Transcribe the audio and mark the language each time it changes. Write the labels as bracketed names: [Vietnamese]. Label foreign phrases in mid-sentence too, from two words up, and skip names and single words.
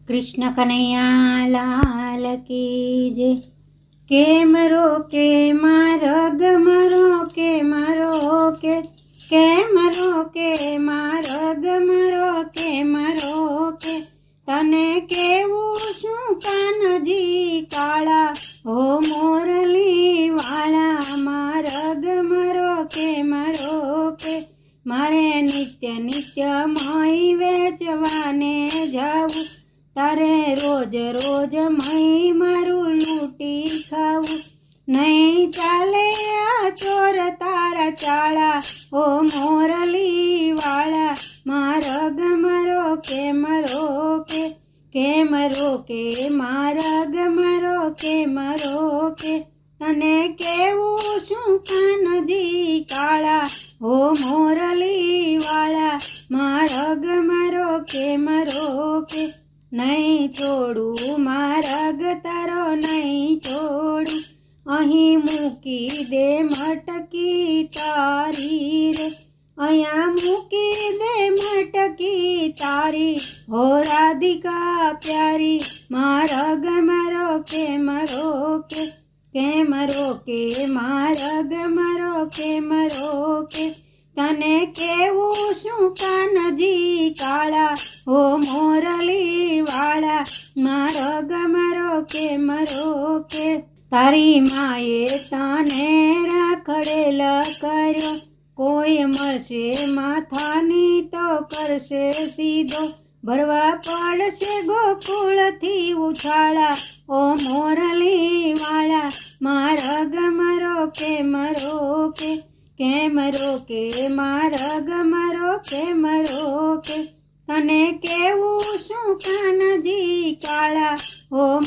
[Hindi] कृष्ण कन्हैया लाल की जय। [Gujarati] કેમ રોકે મારગ મરોકે મરોકે કેમ રોકે મારગ મરોકે મરોકે તને કેવું શું કાનજી કાળા ઓ મોરલી વાળા મારગ મરોકે મરોકે મારે નિત્ય નિત્ય મઈ વેચવાને જાવું તારે રોજ રોજ મઈ મારૂ લૂટી ખાવૂ નહીં ચાલે આ ચોર તારા ચાળા ઓ મોરલી વાળા મારગ મરોકે મરોકે કેમ રોકે મારગ મરોકે મરોકે તને કેવું શું કાનજી કાળા ઓ મોરલી વાળા મારગ મરોકે મરોકે નહીં છોડૂ મારગ તારો નહીં છોડૂ અહીં મૂકી દે મટકી તારી રે અયા મૂકી દે મટકી તારી હો રાધિકા પ્યારી મારગ મરોકે મરોકે કેમ રોકે મારગ મરોકે મરોકે તને કેવું શું કાનજી કાળા ઓ મોરલી વાળા મારગ મરોકે મરોકે તારી માએ તને રાખડેલ કર્યો કોઈ મરશે માથાની તો કરશે સીધો ભરવા પડશે ગોકુળથી ઉછાળા ઓ મોરલી વાળા મારગ મરોકે મરોકે કેમ રોકે મારગ મરોકે મરોકે તને કેવું શું કાનજી કાળા ઓ